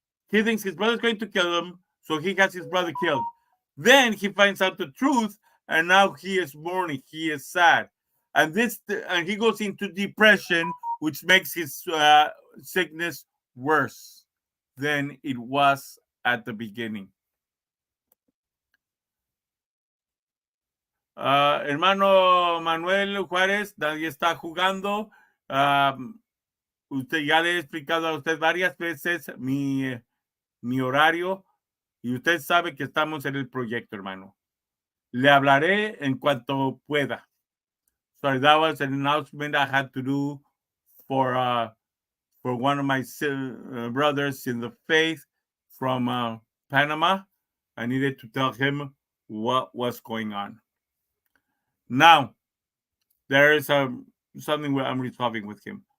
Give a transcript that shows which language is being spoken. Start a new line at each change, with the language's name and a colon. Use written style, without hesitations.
English: He thinks his brother is going to kill him, so he has his brother killed. Then he finds out the truth, and now he is mourning. He is sad, and he goes into depression, which makes his sickness worse than it was at the beginning.
Spanish: Hermano Manuel Juárez, nadie está jugando. Usted ya le he explicado a usted varias veces mi horario y usted sabe que estamos en el proyecto, hermano. Le hablaré en cuanto pueda.
English: Sorry, that was an announcement I had to do for one of my brothers in the faith from Panama. I needed to tell him what was going on. Now, there is something I'm resolving with him.